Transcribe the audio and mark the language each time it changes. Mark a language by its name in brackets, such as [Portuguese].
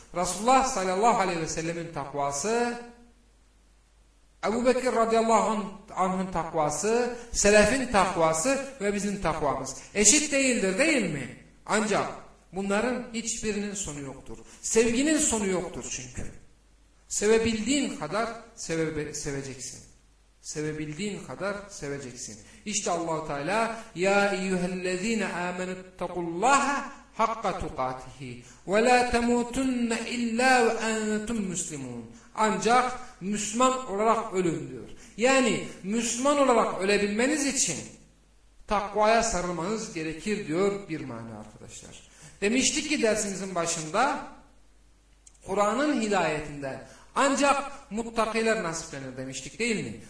[Turkish] Resulullah sallallahu aleyhi ve sellemin takvası... Ebu Bekir radıyallahu anh'ın takvası, selefin takvası ve bizim takvamız. Eşit değildir değil mi? Ancak bunların hiçbirinin sonu yoktur. Sevginin sonu yoktur çünkü. Sevebildiğin kadar seveceksin. Sevebildiğin kadar seveceksin. [Arabic] İşte Allah-u Teala, يَا اِيُّهَا الَّذ۪ينَ آمَنُوا اتَّقُوا اللّٰهَ حَقَّ تُقَاتِهِ وَلَا تَمُوتُنَّ اِلَّا وَاَنْتُمْ مُسْلِمُونَ [Turkish] Ancak Müslüman olarak ölün diyor. Yani Müslüman olarak ölebilmeniz için takvaya sarılmanız gerekir diyor bir mani arkadaşlar. Demiştik ki dersimizin başında Kur'an'ın hidayetinde ancak muttakiler nasiplenir demiştik değil mi?